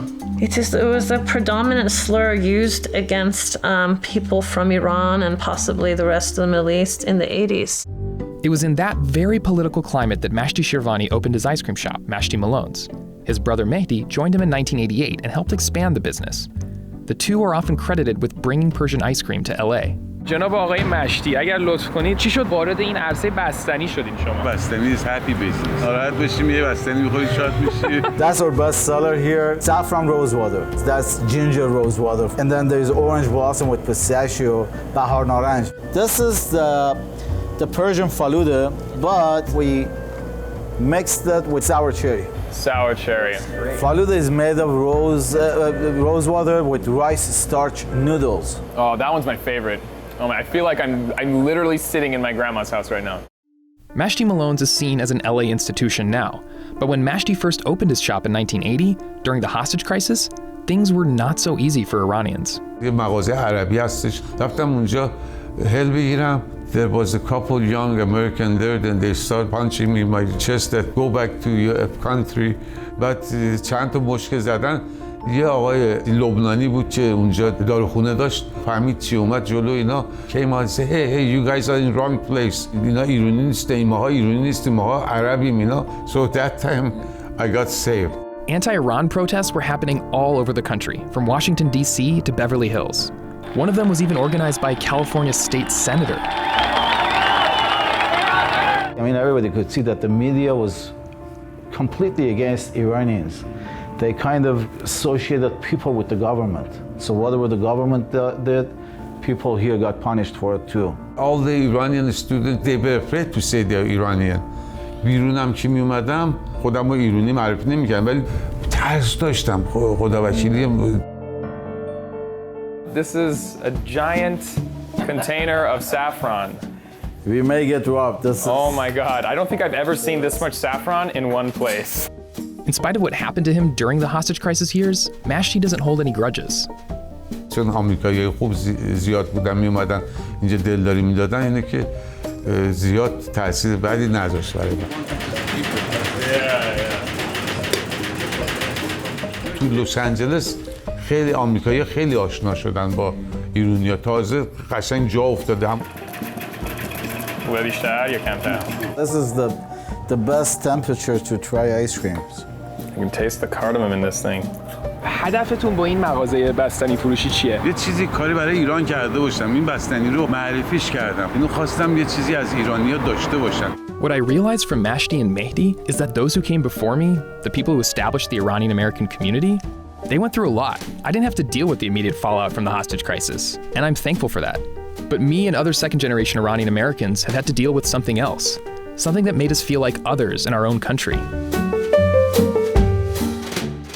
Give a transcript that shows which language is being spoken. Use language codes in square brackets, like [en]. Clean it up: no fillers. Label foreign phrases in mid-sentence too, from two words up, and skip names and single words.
[en] It was a predominant slur used against people from Iran and possibly the rest of the Middle East in the 80s. It was in that very political climate that Mashti Shirvani opened his ice cream shop, Mashti Malone's. His brother Mehdi joined him in 1988 and helped expand the business. The two are often credited with bringing Persian ice cream to LA. [fa] جناب آقای مشتی اگر لطف کنید چی شد وارد این عرصه بستنی شدین شما؟ [en] بستنی is happy business. [fa] ناراحت بشیم یه بستنی می‌خورید شاد میشی. [en] That's our best seller here. Saffron rose water. That's ginger rose water. And then there's orange blossom with pistachio, [fa] بهار نارنج. [en] This is the Persian faluda, but we mixed it with sour cherry. Sour cherry. Faluda is made of rose water with rice starch noodles. Oh, that one's my favorite. Oh man, I feel like I'm literally sitting in my grandma's house right now. Mashti Malone's is seen as an LA institution now, but when Mashti first opened his shop in 1980, during the hostage crisis, things were not so easy for Iranians. [fa] یه مغازه عربی هستش. رفتم اونجا هل بگیرم. [en] There was a couple young American there, then they started punching me in my chest that go back to your country. [fa] بعد چند تا مشکل زدن. یه آقای لبنانی بود که اونجا داروخونه داشت، فهمید چی اومد جلو اینا. [en] came out and said, hey, you guys are in wrong place. [fa] اینا ایرانی نیستیم، ماها ایرانی نیستیم، ماها عربیم اینا. [en] So that time I got saved. Anti-Iran protests were happening all over the country, from Washington, D.C. to Beverly Hills. One of them was even organized by a California state senator. I mean, everybody could see that the media was completely against Iranians. They kind of associated people with the government. So whatever the government did, people here got punished for it too. All the Iranian students, they were afraid to say they're Iranian. [fa] بیرونم که می اومدم خودم رو ایرانی معرفی نمی‌کردم ولی ترس داشتم خدا وکیلی. [en] This is a giant container of saffron. We may get robbed. Oh my God, I don't think I've ever seen this much saffron in one place. In spite of what happened to him during the hostage crisis years, Mashti doesn't hold any grudges. [fa] چون آمریکایی خوب زیاد بودن می اومدن اینجا دلداری میدادن اینه که زیاد تاثیر بدی نذاشت برای من. تو لس آنجلس خیلی آمریکایی خیلی آشنا شدن با ایرانی‌ها تازه قشنگ جا افتادم. خوبه بیشتر یا کمتر؟ [en] This is the best temperature to try ice creams. You can taste the cardamom in this thing. [fa] هدفتون با این مغازه بستنی فروشی چیه؟ یه چیزی کاری برای ایران کرده باشم. این بستنی رو معرفیش کردم. اینو خواستم یه چیزی از ایرانی‌ها داشته باشن. [en] What I realized from Mashti and Mehdi is that those who came before me, the people who established the Iranian-American community, they went through a lot. I didn't have to deal with the immediate fallout from the hostage crisis, and I'm thankful for that. But me and other second-generation Iranian-Americans have had to deal with something else, something that made us feel like others in our own country.